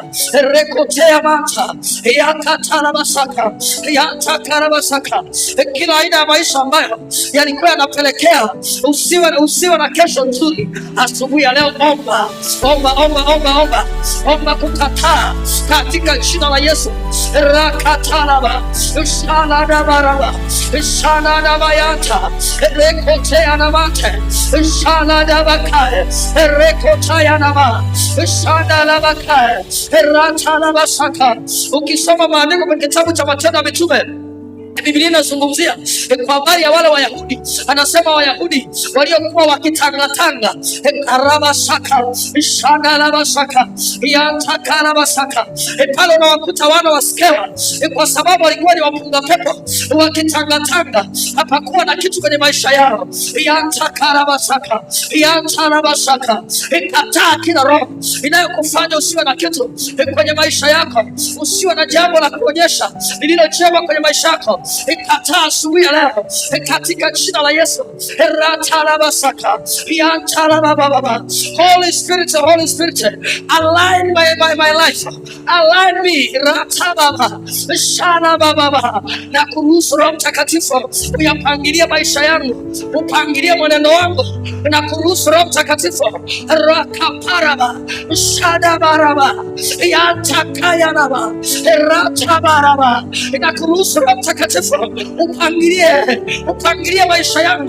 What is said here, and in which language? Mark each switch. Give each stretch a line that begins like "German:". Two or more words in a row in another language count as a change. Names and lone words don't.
Swahili: Rekotea mata yakatarabasaka yatakarabasaka. Kila aina ya maisha ambayo yalikuwa yanapelekea usiwe na kesho nzuri, asubuhi ya leo omba, omba, omba, omba, omba, omba kukataa katika jina la Yesu. Rakataraba shalada baraba shalada bayata rekotea na Rate, Shala Dabaka, Rekotayanama, Shanda Labaka, Rata Labasaka. Ukisoma maandiko kwenye kitabu cha Matendo ya Mitume, Biblia inazungumzia kwa habari ya wale Wayahudi. Anasema Wayahudi waliokuwa wakitangatanga karabasaka shandarabasaka yantakarabasaka pale unawakuta wana wa Skewa, kwa sababu walikuwa ni wapunga pepo wakitangatanga, hapakuwa na kitu kwenye maisha yao. Yantakarabasaka yantarabasaka. Kataa kila roho inayokufanya usiwe na kitu kwenye maisha yako, usiwe na jambo la kuonyesha lililo jema kwenye maisha yako. Ikataa asubuhi ya leo katika jina la Yesu.
English: Holy Spirit, Holy Spirit, align my life, align me.
Swahili: Na kuruhusu Roho Mtakatifu uyapangilia maisha yangu, upangilie mwenendo wangu, na kuruhusu Roho Mtakatifu rakaparaba shadabaraba yantakayaraba ratabaraba, na kuruhusu Roho Mtakatifu upangilie maisha yangu.